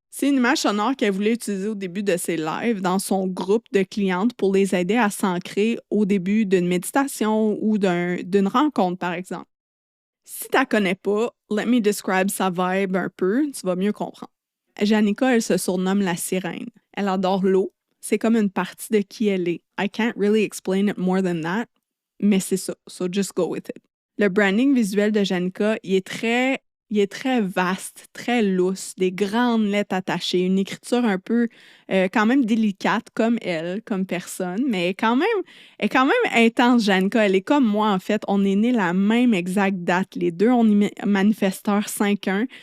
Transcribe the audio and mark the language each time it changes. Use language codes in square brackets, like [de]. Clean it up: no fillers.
[fr] C'est une image sonore qu'elle voulait utiliser au début de ses lives dans son groupe de clientes pour les aider à s'ancrer au début d'une méditation ou d'une rencontre, par exemple. Si tu la connais pas, [en] let me describe [fr] sa vibe un peu, tu vas mieux comprendre. Janica, elle se surnomme la sirène. Elle adore l'eau. C'est comme une partie de qui elle est. [en] I can't really explain it more than that, [fr] mais c'est ça. [en] So just go with it. [fr] Le branding visuel de Janica, il est très vaste, très lousse, des grandes lettres attachées, une écriture un peu quand même délicate comme elle, comme personne, mais elle est quand même intense, Janica. Elle est comme moi, en fait. On est nés la même exacte date. Les deux, on est manifesteurs 5-1.